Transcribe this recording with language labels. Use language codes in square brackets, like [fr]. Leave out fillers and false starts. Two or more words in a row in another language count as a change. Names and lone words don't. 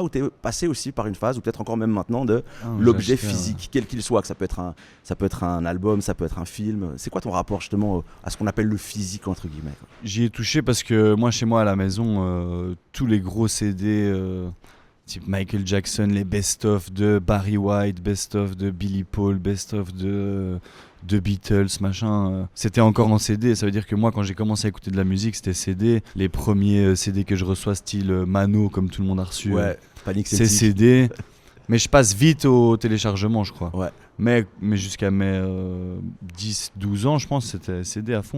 [fr] ou tu es passé aussi par une phase, ou peut-être encore même maintenant, de l'objet physique, quel qu'il soit, que ça peut être un album, ça peut être un film. C'est quoi ton rapport justement à ce qu'on appelle le physique, entre guillemets, quoi? J'y ai touché parce que moi, chez moi, à la maison, tous les gros CD... type Michael Jackson, les best-of de Barry White, best-of de Billy Paul, best-of de Beatles, machin. C'était encore en CD, ça veut dire que moi quand j'ai commencé à écouter de la musique c'était CD. Les premiers CD que je reçois style Mano comme tout le monde a reçu, Ouais, Panic! c'est CD. Mais je passe vite au téléchargement je crois. Ouais. Mais jusqu'à mes 10-12 ans, je pense, c'était CD à fond.